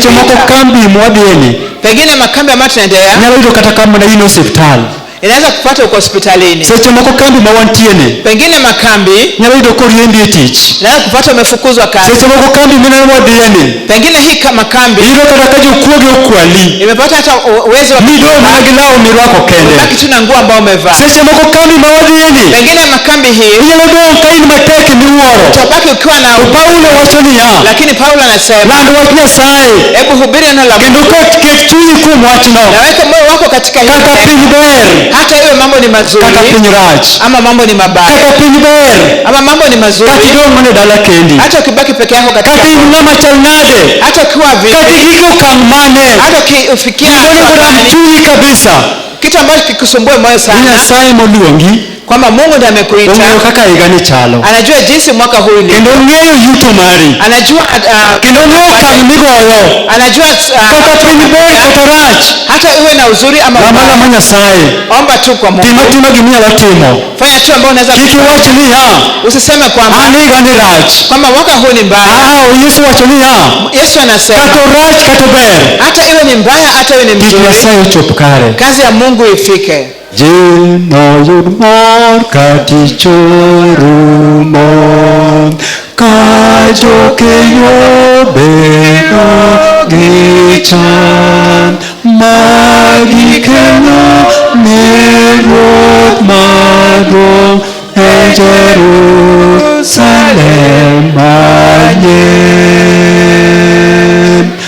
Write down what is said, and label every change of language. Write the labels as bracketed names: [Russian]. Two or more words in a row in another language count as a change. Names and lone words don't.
[Luo (Kenya and Tanzania)] Seche moko kambi mwadhieni, [Swahili] pengine makambi ambayo tunaendelea, [Luo (Kenya and Tanzania)] nyalo yudo kata kama na ino hospitali, [Swahili] inaweza kupata uko hospitalini. [Luo (Kenya and Tanzania)] Seche moko kambi mawantiene, [Swahili] pengine makambi [Luo (Kenya and Tanzania)] nyalo yudo koriembi e tich, [Swahili] inaweza kupata umefukuzwa kazi. [Luo (Kenya and Tanzania)] Seche moko kambi mineno wadhieni, [Swahili] pengine hii makambi [Luo (Kenya and Tanzania)] yudo kata ka jokuoge okwali, [Swahili] imepata hata uwezo wa [Luo (Kenya and Tanzania)] mido magi lao mirwako kende, [Swahili] baki tu na nguo ambayo umevaa. [Luo (Kenya and Tanzania)] Seche moko kambi mawadhieni, [Swahili] pengine makambi hii [Luo (Kenya and Tanzania)] nyalo dong' ka in matek miwuoro, [Swahili] utabaki ukiwa na [Luo (Kenya and Tanzania)] Paulo wacho niya, [Swahili] lakini Paulo anasema [Luo (Kenya and Tanzania)] land wach Nyasaye, [Swahili] hebu hubiri neno la [Luo (Kenya and Tanzania)] kendo ket chunyi kuom wachno, [Swahili] na weka moyo wako katika hilo. [Luo (Kenya and Tanzania)] Kata piny ber, [Swahili] hata iwe mambo ni mazuri, [Luo (Kenya and Tanzania)] kata piny rach, [Swahili] ama mambo ni mabaya, [Luo (Kenya and Tanzania)] kata piny ber, [Swahili] ama mambo ni mazuri, [Luo (Kenya and Tanzania)] kata idong' mana e dala kendi, [Swahili] hata ukibaki peke yako katika, [Luo (Kenya and Tanzania)] kata in ng'ama chal nade, [Swahili] hata ukiwa vipi, [Luo (Kenya and Tanzania)] kata igiko okang' mane, [Swahili] hata ukifikia [Luo (Kenya and Tanzania)] chunyi kabisa, [Swahili] kitu ambacho kikusumbue moyo sana, [Luo (Kenya and Tanzania)] Nyasaye moluongi, [Swahili] kwamba Mungu ndiye amekuita, [Luo (Kenya and Tanzania)] ong'eyo kaka higa ni chalo, [Swahili] anajua jinsi mwaka huu ulivyo, [Luo (Kenya and Tanzania)] kendo ong'eyo yuto mari, [Swahili] anajua [Luo (Kenya and Tanzania)] kendo ong'eyo okang' migoyo, [Swahili] anajua [Luo (Kenya and Tanzania)] kata piny ber kata rach, [Swahili] hata iwe na uzuri ama [Luo (Kenya and Tanzania)] mbaya. Lama Nyasaye, [Swahili] omba tu kwa Mungu, [Luo (Kenya and Tanzania)] timo giminyalo timo, [Swahili] fanya tu ambao unaweza. [Luo (Kenya and Tanzania)] Kik iwach niya, [Swahili] usiseme kwamba [Luo (Kenya and Tanzania)] higa ni rach, [Swahili] kwamba mwaka huu ni mbaya. [Luo (Kenya and Tanzania)] Yesu wacho niya, [Swahili] Yesu anasema [Luo (Kenya and Tanzania)] kata rach kata ber, [Swahili] hata iwe ni mbaya hata iwe ni mzuri, [Luo (Kenya and Tanzania)] Nyasaye ochop kare, [Swahili] kazi ya Mungu ifike. [Luo (Kenya and Tanzania)] Jino yud mor ka tich orumo, ka jokeyo bedo gi chan, magikelo ne Ruoth maduong' e Jerusalem manyien.